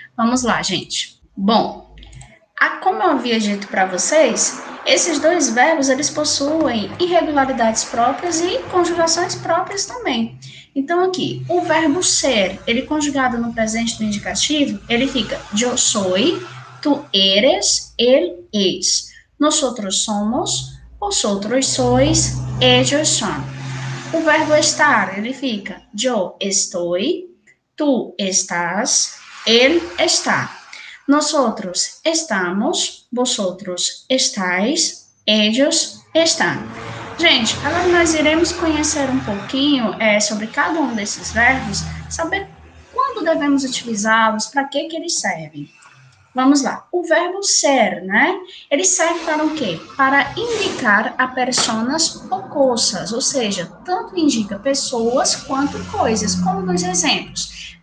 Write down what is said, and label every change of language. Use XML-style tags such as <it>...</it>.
<pt>Vamos lá, gente. Bom, como eu havia dito para vocês, esses dois verbos, eles possuem irregularidades próprias e conjugações próprias também. Então, aqui, o verbo ser, ele conjugado no presente do indicativo, ele fica</pt> <es>yo soy, tu eres, él es. Nosotros somos, vosotros sois, ellos son.</es> <pt>O verbo estar, ele fica</pt> <es>yo estoy, tú estás, él está. Nosotros estamos, vosotros estáis, ellos están.</es> <pt>Gente, agora nós iremos conhecer um pouquinho sobre cada um desses verbos, saber quando devemos utilizá-los, para que eles servem. Vamos lá. O verbo ser, né? Ele serve para o quê? Para indicar a personas ou coisas, ou seja, tanto indica pessoas quanto coisas, como nos exemplos.</pt>